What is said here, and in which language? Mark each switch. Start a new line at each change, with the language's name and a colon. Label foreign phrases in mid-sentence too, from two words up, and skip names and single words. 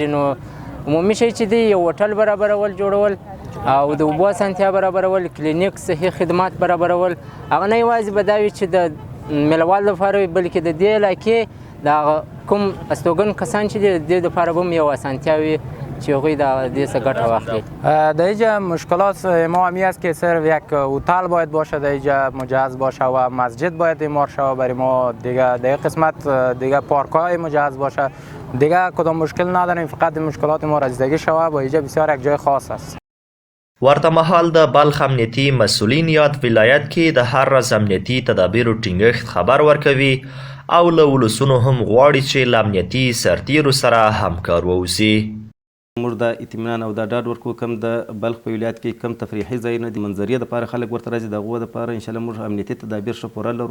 Pashto: نو عمومي شی چې دی یو هوټل برابرول جوړول او د اوبو اسانتیا برابرول، کلینیک صحي خدمات برابرول، هغه نه یوازې به دا وي چې د میلهوالو لپاره وي، بلکې د دې علاقې د کوم استوګن کسان چې دي د دې لپاره به هم یو اسانتیا وي چې هغوی د دې څخه ګټه واخلي.
Persian: در اینجا مشکلات ما همی است که صرف یک هتل باید باشه در اینجا مجهز باشه و مسجد باید اعمار شود برای ما، دیگه در قسمت دیگه پارک های مجهز باشه، دیگه کدام مشکل نداریم، فقط مشکلات ما رسیدگی شود. با اینجا بسیار یک جای خاص است.
Pashto: ورته مهال د بلخ امنیتي مسؤلین یاد ولایت کې د هر ورځ امنیتي تدابیرو ټینګښت خبر ورکوي او له ولسونو هم غواړي چې له امنیتي سرتیرو سره همکار واوسي. موږ د اطمینان او د ډاډ ورکوو کم د بلخ په ولایت کې کم تفریحي ځایونه دي، منظرې دپاره خلک ورته راځي، د هغو دپاره انشاءالله موږ امنیتي تدابیر ښه پوره لرو.